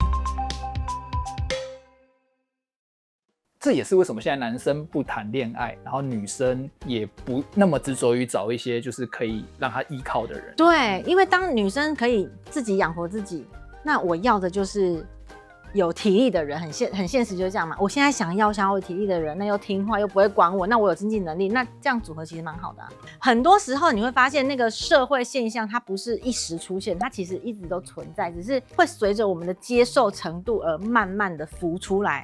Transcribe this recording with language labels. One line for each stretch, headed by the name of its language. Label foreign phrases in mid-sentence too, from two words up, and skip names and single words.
Chinese: 這也是為什麼現在男生不談戀愛，然後女生也不那麼執着於找一些就是可以讓他依靠的人。對，因為當女生可以自己養活自己，那我要的就是有體力的人，很現實就是這樣嘛。我現在想要有體力的人，那又聽話又不會管我，那我有經濟能力，那這樣組合其實蠻好的啊。很多時候你會發現那個社會現象它不是一時出現，它其實一直都存在，只是會隨着我們的接受程度而慢慢的浮出來。